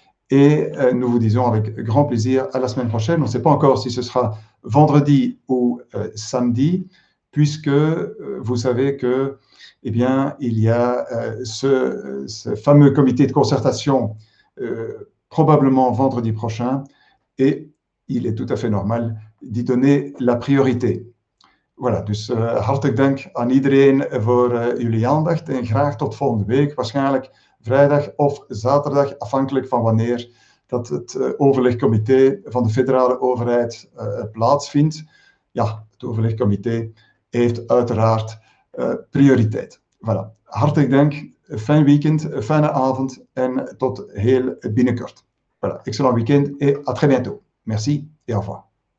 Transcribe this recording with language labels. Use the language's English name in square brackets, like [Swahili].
[French] Et nous vous disons avec grand plaisir à la semaine prochaine. On ne sait pas encore si ce sera vendredi ou samedi, puisque vous savez que, eh bien, il y a ce fameux comité de concertation probablement vendredi prochain, et il est tout à fait normal d'y donner la priorité. [Dutch] Voilà, dus hartelijk dank aan iedereen voor jullie aandacht en graag tot volgende week, waarschijnlijk vrijdag of zaterdag, afhankelijk van wanneer dat het overlegcomité van de federale overheid plaatsvindt. Ja, het overlegcomité heeft uiteraard prioriteit. Voilà, hartelijk dank. Fijn weekend, fijne avond en tot heel binnenkort. [French] Voilà, excellent week-end et à très bientôt. Merci et au revoir.